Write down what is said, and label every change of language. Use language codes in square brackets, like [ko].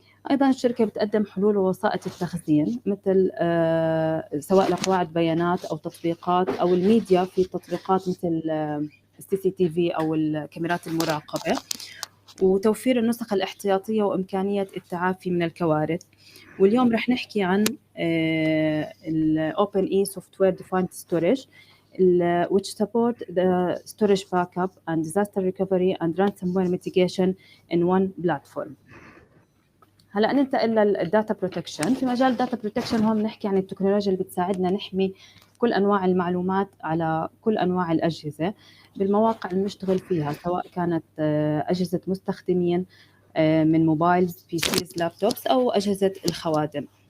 [ar] أيضًا الشركة بتقدم حلول ووسائط التخزين مثل سواء لقواعد بيانات أو تطبيقات أو الميديا في تطبيقات مثل الCCTV أو الكاميرات المراقبة، وتوفير النسخ الاحتياطية وإمكانية التعافي من الكوارث. واليوم رح نحكي عن الOpen-E [en] Software Defined Storage which support the storage backup and disaster recovery and ransomware mitigation in one platform. [ar] هلأ ننتقل للداتا بروتكشن. في مجال الداتا بروتكشن هون بنحكي عن التكنولوجيا اللي بتساعدنا نحمي كل أنواع المعلومات على كل أنواع الأجهزة بالمواقع اللي بنشتغل فيها، سواء كانت أجهزة مستخدمين من موبايلز، PCs، لابتوبس، أو أجهزة الخوادم.